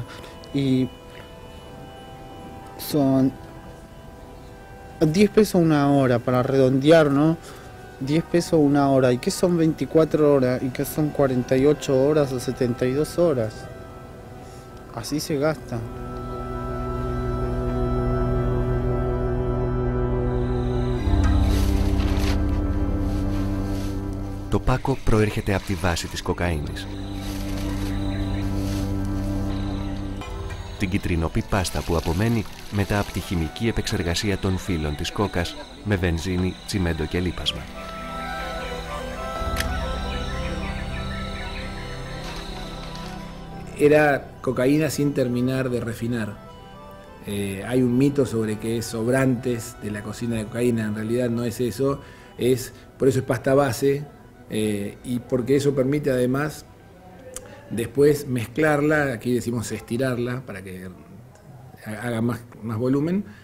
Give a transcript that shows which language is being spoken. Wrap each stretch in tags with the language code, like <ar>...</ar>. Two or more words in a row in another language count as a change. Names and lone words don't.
<es>Y son 10 pesos una hora, para redondear, ¿no? 10 pesos una hora. ¿Y qué son 24 horas? ¿Y qué son 48 horas o 72 horas? Así se gasta.</es> <el>Το Πάκο προέρχεται από τη βάση της κοκαίνης. Την κιτρινόπη πάστα που απομένει μετά από τη χημική επεξεργασία των φύλων της κόκας με βενζίνη, τσιμέντο και λίπασμα.</el> <es>Era cocaína sin terminar de refinar. Hay un mito sobre que es sobrantes de la cocina de cocaína, en realidad no es eso, por eso es pasta base, y porque eso permite además después mezclarla, aquí decimos estirarla para que haga más volumen,</es>